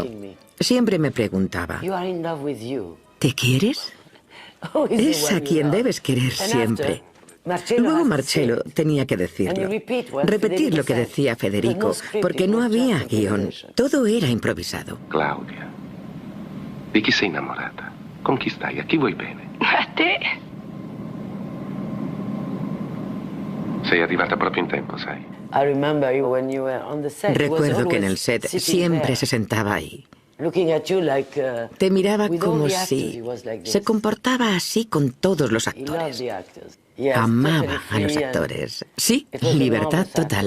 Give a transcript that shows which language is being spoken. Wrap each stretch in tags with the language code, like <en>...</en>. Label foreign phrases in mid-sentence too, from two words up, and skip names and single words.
<es>Siempre me preguntaba: ¿te quieres? Es a quien debes querer siempre. Luego Marcello tenía que decirlo, repetir lo que decía Federico, porque no había guión, todo era improvisado.</es> <it>Claudia, ¿de chi sei innamorata? ¿Con chi stai? ¿A chi vuoi bene? te. Sei arrivata proprio in tempo, sai.</it> <es>Recuerdo que en el set siempre se sentaba ahí. Te miraba como si... Se comportaba así con todos los actores. Amaba a los actores. Sí, libertad total.</es>